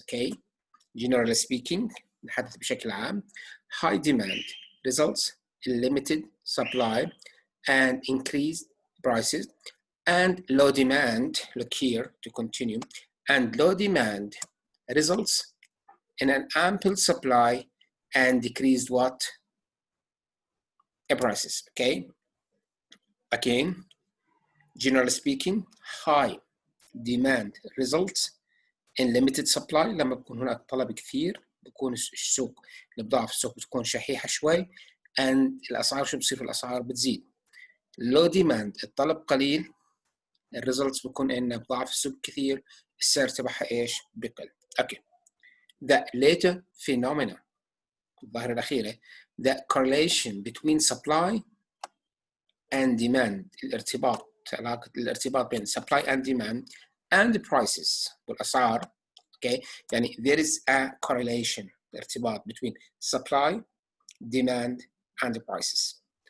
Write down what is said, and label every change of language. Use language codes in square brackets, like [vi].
[en] Okay, generally speaking, [ar] نحدث بشكل عام, [en] high demand results in limited supply and increased prices, and low demand, look here to continue, and low demand results in an ample supply and decreased prices. Okay, again, generally speaking, high demand results in limited supply. [ar] لما بكون هناك طلب كثير بكون السوق، البضاعة في السوق بتكون شحيحة شوي، and الأسعار شو بتصير؟ في الأسعار بتزيد. [en] low demand [ar] الطلب قليل، الريزلتس بكون إن بضاعة في السوق كثير، السعر تبعها إيش؟ بقل. [en] Okay. The later phenomena, [ar] الظاهرة الأخيرة, [en] the correlation between supply and demand, [ar] علاقة الارتباط بين [en] supply and demand and the prices والأسعار. Okay, يعني there is a correlation, ارتباط between supply, demand, and the prices.